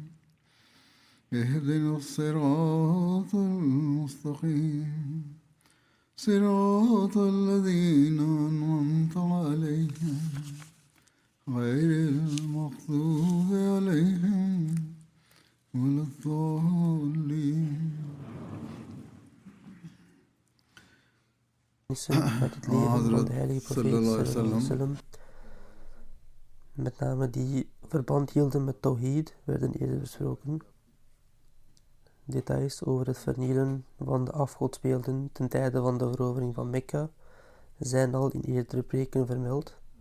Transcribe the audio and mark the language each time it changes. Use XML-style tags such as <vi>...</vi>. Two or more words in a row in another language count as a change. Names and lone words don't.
<ar>اهدنا الصراط المستقيم صراط الذين أنعمت عليهم غير المغضوب عليهم ولا الضالين.</ar> <nl>Uit het leven van de heilige profeet</nl> <ar>صلى الله عليه وسلم,</ar> <nl>met name die verband hielden met Tawhid, werden eerder besproken. Details over het vernielen van de afgodsbeelden ten tijde van de verovering van Mekka zijn al in eerdere preken vermeld.</nl>